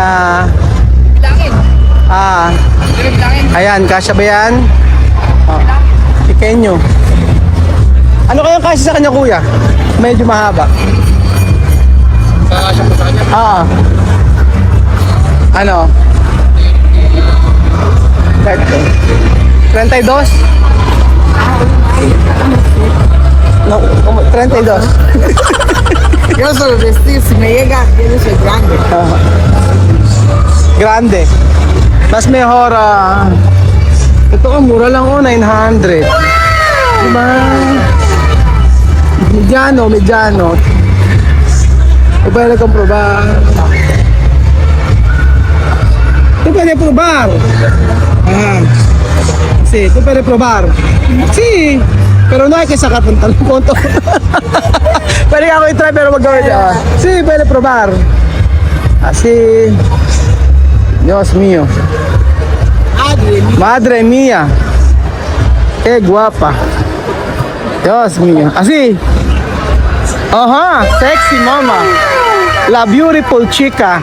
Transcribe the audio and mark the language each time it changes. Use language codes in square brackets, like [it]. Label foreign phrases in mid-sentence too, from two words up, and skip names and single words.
[tl] Bilangin. Bilangin. Ayan, kasya ba yan? Pequeño. Ano kayang kasya sa kanya, kuya? Medyo mahaba. Kakasya po sa kanya. Ano? 32? [es] No, 32. Yo solo vestir, si me llega, yo soy grande. Grande. Mas mejor, [tl] ito ka, mura lang 900. Diba? Mediano. Ito pwede kong probar. Ito pwede probar. [es] Sí, tú puedes probar. Sí, pero no hay que sacar pantalón punto. [tl] Pwede ako i-try pero mag-gawin siya. [es] Sí, puede probar. Así. Dios mío. Madre mía. Qué guapa. Dios mío. Así. Ajá, [en] sexy mama. [es] La beautiful chica.